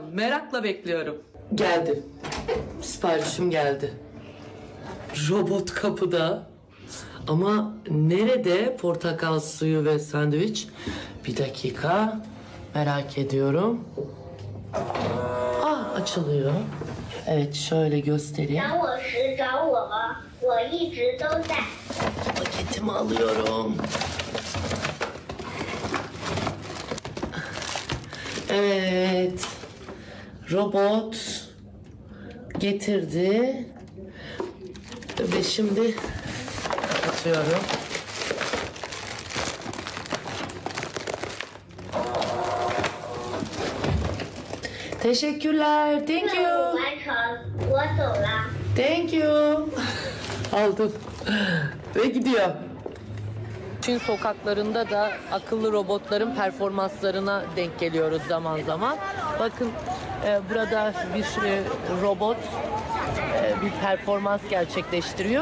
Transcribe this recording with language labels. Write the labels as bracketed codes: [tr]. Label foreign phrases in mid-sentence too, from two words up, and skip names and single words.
[tr] Merakla bekliyorum. Geldi. Siparişim geldi. Robot kapıda. Ama nerede portakal suyu ve sandviç? Bir dakika. Merak ediyorum. Açılıyor. Evet, şöyle göstereyim. [zh] 找我时找我吗？我一直都在。 [tr] Paketimi alıyorum. Evet. Robot getirdi. Ve şimdi kapatıyorum. Teşekkürler. [en] Thank [zh] 任务 [en] you. [zh] 完成，我走了。 [en] Thank you. [tr] Aldım. Ve gidiyor. Çin sokaklarında da akıllı robotların performanslarına denk geliyoruz zaman zaman. Bakın burada bir robot bir performans gerçekleştiriyor.